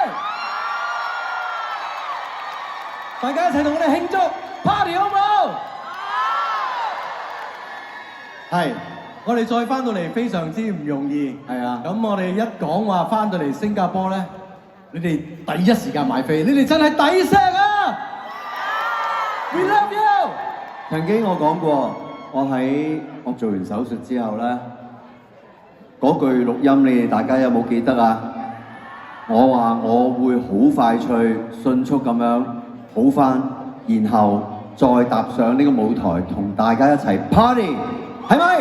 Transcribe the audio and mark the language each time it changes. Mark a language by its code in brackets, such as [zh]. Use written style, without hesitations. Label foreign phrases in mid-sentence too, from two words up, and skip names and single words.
[yue] 大家一齊同我哋慶祝 party 好唔好？係，我哋再翻到嚟非常之唔容易。係啊，咁我哋一講話翻到嚟新加坡咧，你哋第一時間買飛，你哋真係抵錫啊 ！ [en] We love you。 [yue] 曾經我講過，我做完手術之後咧，嗰句錄音你哋大家有冇記得啊？我話我會好快脆、迅速咁樣好返，然後再踏上呢個舞台同大家一齊 party。係咪？